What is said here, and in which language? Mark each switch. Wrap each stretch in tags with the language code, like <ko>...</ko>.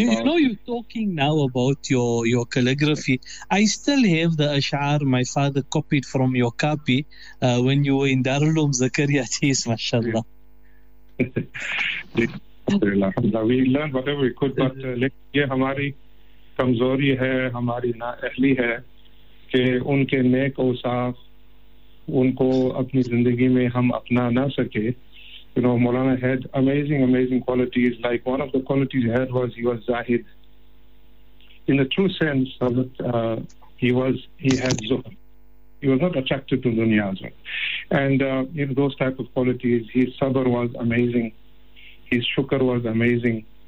<en>You know, you're talking now about your calligraphy. I still have the ash'ar my father copied from your copy when you were in Darulum Zakaria Tees, mashallah. We learned whatever we could, but yeah, Hamari.</en> <ur>کمزوری ہے ہماری نااہلی ہے کہ ان کے نیک اوصاف ان کو اپنی زندگی میں ہم اپنا نہ سکے.</ur> <en>You know, Maulana had amazing qualities. Like one of the qualities he had was, he was zahid in the true sense of it. He had zuhd. He was not attracted to dunya as well. And you know, those type of qualities, his sabr was amazing, his shukr was amazing.</en>